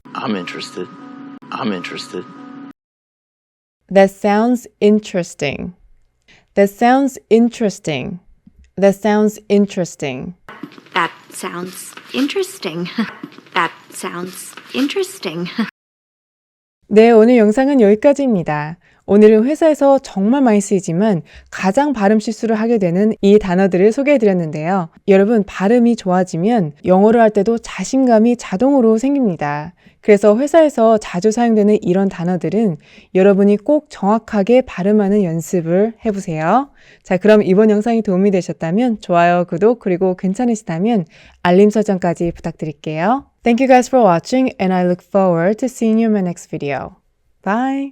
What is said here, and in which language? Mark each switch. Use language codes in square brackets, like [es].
[en] I'm interested. I'm interested. That sounds interesting. That sounds interesting. That sounds interesting. That sounds interesting. That sounds interesting. [ko] 네, 오늘 영상은 여기까지입니다. 오늘은 회사에서 정말 많이 쓰이지만 가장 발음 실수를 하게 되는 이 단어들을 소개해드렸는데요. 여러분 발음이 좋아지면 영어를 할 때도 자신감이 자동으로 생깁니다. 그래서 회사에서 자주 사용되는 이런 단어들은 여러분이 꼭 정확하게 발음하는 연습을 해보세요. 자, 그럼 이번 영상이 도움이 되셨다면 좋아요, 구독, 그리고 괜찮으시다면 알림 설정까지 부탁드릴게요. [en] Thank you guys for watching and I look forward to seeing you in my next video. Bye!